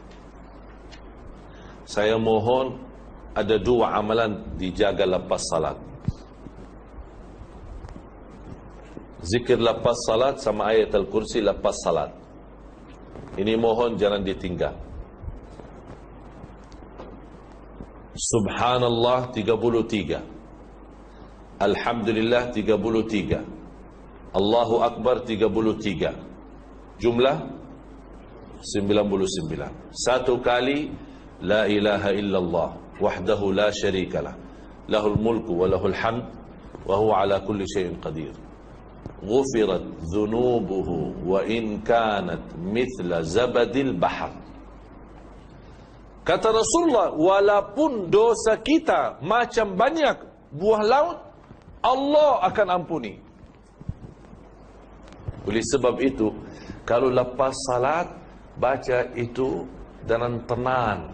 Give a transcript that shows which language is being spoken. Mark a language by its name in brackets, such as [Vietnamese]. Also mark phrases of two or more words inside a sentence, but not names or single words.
[Malay] Saya mohon ada 2 amalan dijaga lepas salat. Zikir lepas salat sama ayat al-kursi lepas salat. Ini mohon jangan ditinggal. Subhanallah 33. Alhamdulillah 33. Allahu Akbar 33. Jumlah 99. Satu kali [Arabic] لا إله إلا الله وحده لا شريك له له الملك وله الحمد وهو على كل شيء قدير. غفرت ذنوبه وإن كانت مثل زبد البحر. [Malay] Kata Rasulullah, walaupun dosa kita macam banyak buah laut, Allah akan ampuni. Oleh sebab itu, kalau lepas salat baca itu dengan tenang.